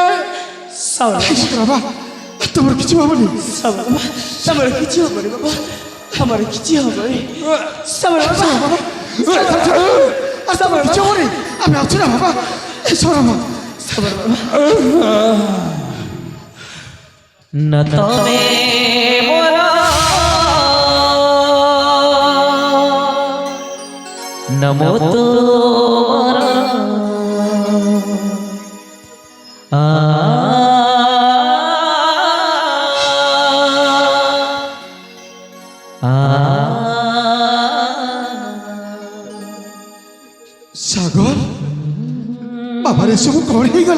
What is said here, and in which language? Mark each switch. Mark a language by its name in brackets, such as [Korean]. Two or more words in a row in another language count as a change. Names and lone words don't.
[Odia] ସବର ବାବା ତମର କିଛି ହବନି। ସବର ବାବା, ତମର କିଛି ହବନି ବାବା, ତମର କିଛି ହବନି। ସବର ବାବା, ତମର କିଛି ହବନି, ଆମେ ଅଛୁ ନା ବାବା। ସବର ବାବା न तोने मोरा नमो तोरा ସାଗର ବାବାରେ ସବୁ କଣ ହେଇଗଲା?